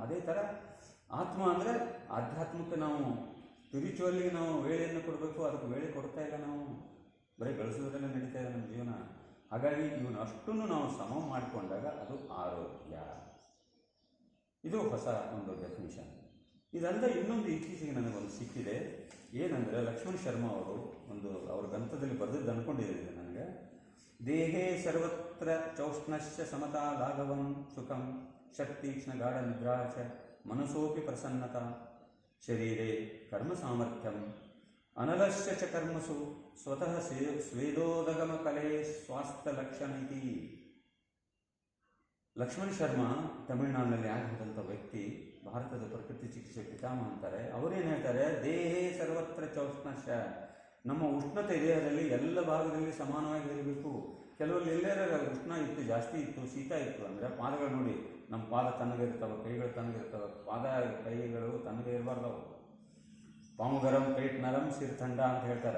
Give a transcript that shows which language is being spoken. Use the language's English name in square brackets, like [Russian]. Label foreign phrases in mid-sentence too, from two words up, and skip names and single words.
[Kannada] ಅದೇ ಥರ ಆತ್ಮ ಅಂದರೆ ಆಧ್ಯಾತ್ಮಕ್ಕೆ ನಾವು ಸ್ಪಿರಿಚುವಲ್ಲಿ ನಾವು ವೇಳೆಯನ್ನು ಕೊಡಬೇಕು, ಅದಕ್ಕೆ ವೇಳೆ ಕೊಡ್ತಾ ಇಲ್ಲ ನಾವು, ಬರೀ ಗಳಿಸೋದ್ರಲ್ಲೇ ನಡೀತಾ ಇದೆ ನಮ್ಮ ಜೀವನ. ಹಾಗಾಗಿ ಇವನು ಅಷ್ಟನ್ನು ನಾವು ಸಮ ಮಾಡಿಕೊಂಡಾಗ ಅದು ಆರೋಗ್ಯ. ಇದು ಹೊಸ ಒಂದು ಡೆಫಿನಿಷನ್. ಇದಲ್ಲದೆ ಇನ್ನೊಂದು ಇತ್ತೀಚೆಗೆ ನನಗೊಂದು ಸಿಕ್ಕಿದೆ. ಏನಂದರೆ ಲಕ್ಷ್ಮಣ್ ಶರ್ಮಾ ಅವರು ಅವ್ರ ಗ್ರಂಥದಲ್ಲಿ ಬರೆದದ್ದು ಅಂದ್ಕೊಂಡಿದ್ದೀನಿ ನನಗೆ. [Sanskrit] ದೇಹೇ ಸರ್ವತ್ರ ಚೌಷ್ಣಶ್ಚ ಸಮತಾ ಲಾಘವಂ ಸುಖಂ ಶಕ್ತೀಕ್ಷ್ಣ ಗಾಢ ನಿದ್ರಾ ಚ ಮನಸೋಪಿ ಪ್ರಸನ್ನತಾ ಶರೀರೇ ಕರ್ಮ ಸಾಮರ್ಥ್ಯಂ ಅನಲಶ್ಯ ಚ ಕರ್ಮಸು ಸ್ವತಃ ಸ್ವೇದೋದಗಮ ಕಲೆ ಸ್ವಾಸ್ಥ್ಯ ಲಕ್ಷಣ ಇತಿ. [Kannada] ಲಕ್ಷ್ಮಣ್ ಶರ್ಮಾ ತಮಿಳುನಾಡಿನಲ್ಲಿ ಆಗಿದ್ದಂಥ ವ್ಯಕ್ತಿ, ಭಾರತದ ಪ್ರಕೃತಿ ಚಿಕಿತ್ಸೆ ಪಿತಾಮಹ ಅಂತಾರೆ. ಅವರೇನು ಹೇಳ್ತಾರೆ, [Sanskrit] ದೇಹೇ ಸರ್ವತ್ರ ಚೌಷ್ಣಶ್ಚ, [Kannada] ನಮ್ಮ ಉಷ್ಣತೆ ದೇಹದಲ್ಲಿ ಎಲ್ಲ ಭಾಗದಲ್ಲಿ ಸಮಾನವಾಗಿ ಇರಬೇಕು. ಕೆಲವಲ್ಲಿ ಎಲ್ಲರ ಉಷ್ಣ ಇತ್ತು, ಜಾಸ್ತಿ ಇತ್ತು, ಶೀತ ಇತ್ತು ಅಂದರೆ ಪಾದಗಳು ನೋಡಿ, ನಮ್ಮ ಪಾದ ತಣ್ಣಗಿರ್ತವೆ, ಕೈಗಳು ತಣ್ಣಗಿರ್ತವೆ, ಕೈಗಳು ತಣ್ಣಗೆ ಇರಬಾರ್ದವು. [Hindi] पाँव गरम पेट नरम सिर ठंडा [Kannada] ಅಂತ ಹೇಳ್ತಾರೆ.